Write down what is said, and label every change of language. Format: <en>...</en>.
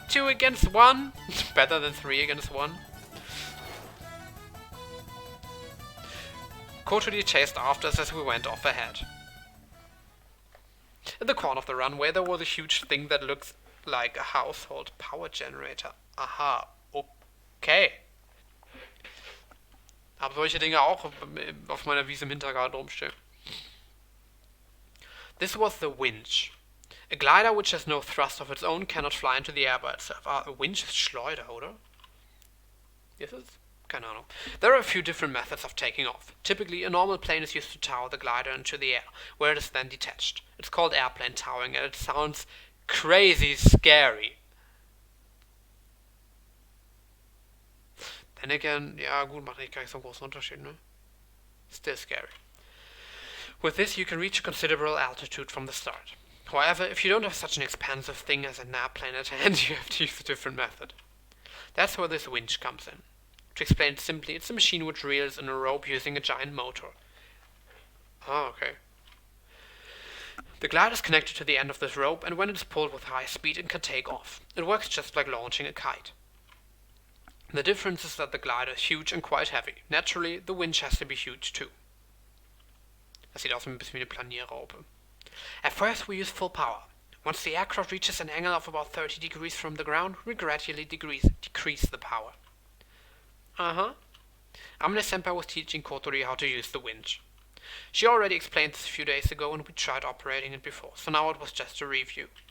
<en>2 against 1? Better than 3 against 1. Kotori chased after us as we went off ahead. In the corner of the runway there was a huge thing that looks like a household power generator. Aha, okay.</en> <de>Hab solche Dinge auch auf meiner Wiese im Hintergarten rumstehen.</de> <en>This was the winch. A glider which has no thrust of its own cannot fly into the air by itself. A winch is</en> <de>Schleuder, oder?</de> <en>Yes, it's...</en> <de>Keine Ahnung.</de> <en>There are a few different methods of taking off. Typically, a normal plane is used to tower the glider into the air, where it is then detached. It's called airplane towering, and it sounds crazy scary. Then again,</en> <de>ja gut, macht nicht gleich so einen großen Unterschied, ne?</de> <en>Still scary. With this, you can reach a considerable altitude from the start. However, if you don't have such an expensive thing as an airplane at hand, you have to use a different method. That's where this winch comes in. To explain it simply, it's a machine which reels in a rope using a giant motor. Oh, okay. The glider is connected to the end of this rope, and when it is pulled with high speed, it can take off. It works just like launching a kite. The difference is that the glider is huge and quite heavy. Naturally, the winch has to be huge too.</en> <de>Das sieht aus ein bisschen wie eine Planierraupe.</de> <en>At first we use full power. Once the aircraft reaches an angle of about 30 degrees from the ground, we gradually decrease the power. Amane-senpai was teaching Kotori how to use the winch. She already explained this a few days ago and we tried operating it before, so now it was just a review.</en>